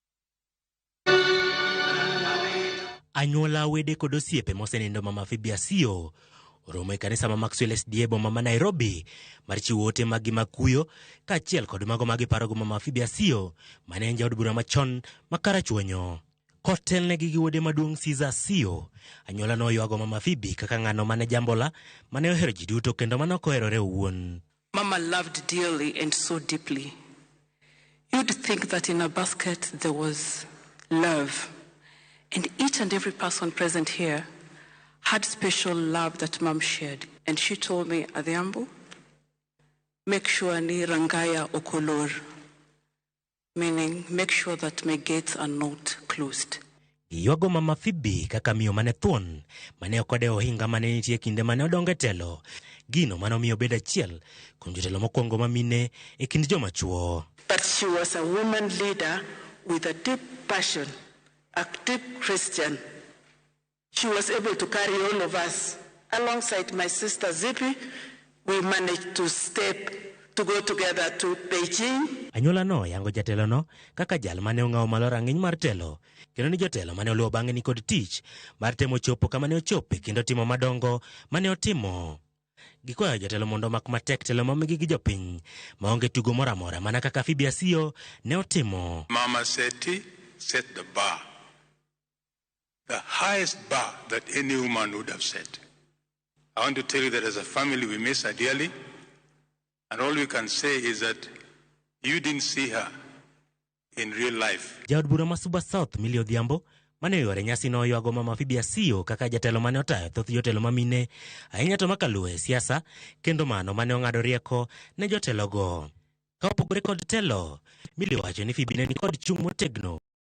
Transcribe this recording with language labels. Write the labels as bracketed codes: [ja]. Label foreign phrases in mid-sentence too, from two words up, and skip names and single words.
[luo] Anyuola wede kod osiepe mosenindo Mama Phoebe Asiyo oromo e kanisa ma Maxwell SDA boma ma Nairobi mar chiwo ote mag makuyo kaachiel kod mago mag parogo Mama Phoebe Asiyo mane en jaod bura machon makarachuonyo. Kotelnegi gi wuode maduong' Caesar Asiyo, anyuola noywago Mama Phoebe kaka ng'ano mane jambola mane ohero ji duto kendo mane ok oherore owuon. [en] Mama loved dearly and so deeply. You'd think that in a basket there was love, and each and every person present here had special love that Mom shared. And she told me, Adhiambo, make sure [luo] ni rangaya okolor, [en] meaning make sure that my gates are not closed. [luo] Ywago Mama Phoebe kaka miyo mane thuon, mane okode ohinga mane nitie kinde mane odonge telo, gino mane omiyo bedo achiel kuom jotelo mokwongo mamine e kind joma chuo. [en] But she was a woman leader with a deep passion, a deep Christian. She was able to carry all of us. Alongside my sister Zippy, we managed to go together to Beijing. [luo] Anyuola no yango jatelo no kaka jal mane ong'awo malo rang'iny mar telo, kendo ni jotelo mane oluwo bang'e ni kod tich mar temo chopo kama ne ochope kendo timo madongo mane otimo. Gikwayo jotelo mondo mak matek telo momigi gi jopiny maonge tugo moro amora mana kaka Phoebe Asiyo ne otimo. [en] Mama Seti set the bar. The highest bar that any woman would have set. I want to tell you that as a family we miss her dearly, and all we can say is that you didn't see her in real life. [luo] Jaod bura ma Suba South Millie Odhiambo mane yore nyasi no ywago Mama Phoebe Asiyo kaka jatelo mane otayo thoth jotelo mamine ahinya to makaluwe siasa kendo mano mane ong'ado rieko ne jotelo go. Ka opogore kod telo, Millie wacho ni Phoebe ne ni kod chung' motegno